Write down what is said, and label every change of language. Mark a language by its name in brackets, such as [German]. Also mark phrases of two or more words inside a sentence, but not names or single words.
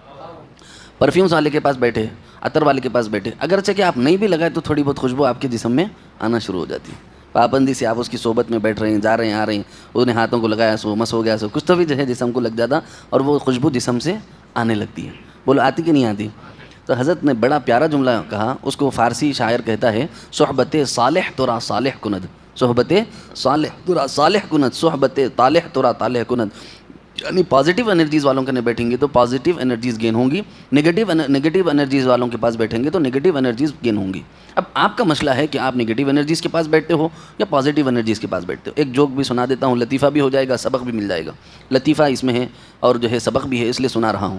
[Urdu] پرفیومس والے کے پاس بیٹھے، عطر والے کے پاس بیٹھے، اگرچہ کہ آپ نہیں بھی لگائے تو تھوڑی بہت خوشبو آپ کے جسم میں آنا شروع ہو جاتی ہے۔ پابندی سے آپ اس کی صحبت میں بیٹھ رہے ہیں، جا رہے ہیں، آ رہے ہیں، اس نے ہاتھوں کو لگایا سو مس ہو گیا سو کچھ تو بھی جو ہے جسم کو لگ جاتا اور وہ خوشبو جسم سے آنے لگتی ہے۔ بولو آتی کہ نہیں آتی؟ تو حضرت نے بڑا پیارا جملہ کہا، اس کو فارسی شاعر کہتا ہے، [Persian] صحبت صالح ترا صالح کند، صحبت صالح ترا صالح کند، صحبت طالح ترا طالح کند۔ [Urdu] یعنی [English] positive energies [Urdu] والوں کے بیٹھیں گے تو [English] positive energies gain [Urdu] ہوں گی، [English] negative energies [Urdu] والوں کے پاس بیٹھیں گے تو [English] negative energies gain [Urdu] ہوں گی۔ اب آپ کا مسئلہ ہے کہ آپ [English] negative energies [Urdu] کے پاس بیٹھتے ہو یا [English] positive energies [Urdu] کے پاس بیٹھتے ہو۔ ایک جوک بھی سنا دیتا ہوں، لطیفہ بھی ہو جائے گا، سبق بھی مل جائے گا۔ لطیفہ اس میں ہے اور جو ہے سبق بھی ہے، اس لیے سنا رہا ہوں۔